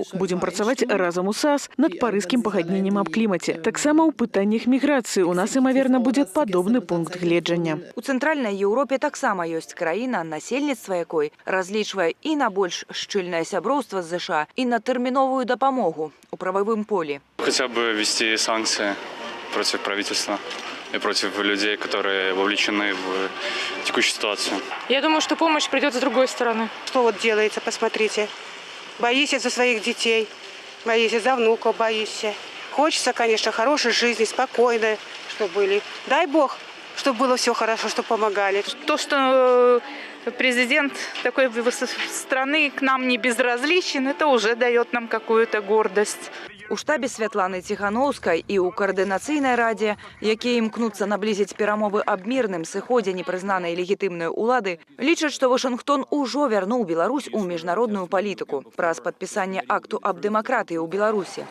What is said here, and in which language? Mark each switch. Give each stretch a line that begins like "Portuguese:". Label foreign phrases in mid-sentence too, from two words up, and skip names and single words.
Belarusian: Будзем працаваць разам у САС над парыжскім пагадненнем аб клімаце. Таксама ў пытаннях міграцыі ў нас, імаверна, будзе падобны пункт гледжання. У цэнтральнай Еўропе таксама ёсць краіна, насельніцтва якой разлічвае і на больш шчыльнае сяброўства з ЗША, і на тэрміновую дапамогу у прававым полі.
Russian: Хотя бы ввести санкции против правительства и против людей, которые вовлечены в текущую ситуацию. Я думаю, что помощь придет с другой стороны. Что вот делается, посмотрите. Боишься за своих детей, боишься за внуков, боишься. Хочется, конечно, хорошей жизни, спокойной, чтобы были. Дай Бог, чтобы было все хорошо, чтобы помогали. То, что президент такой страны к нам не безразличен, это уже дает нам какую-то гордость.
Belarusian: У штабе Святланы Ціханаўскай і ў каардынацыйнай радзе, якія імкнуцца наблізіць перамовы аб мірным сыходзе непрызнанай легітымнай улады, лічаць, што Вашынгтон ужо вярнуў Беларусь у міжнародную палітыку праз падпісанне акту аб дэмакратыі ў Беларусі.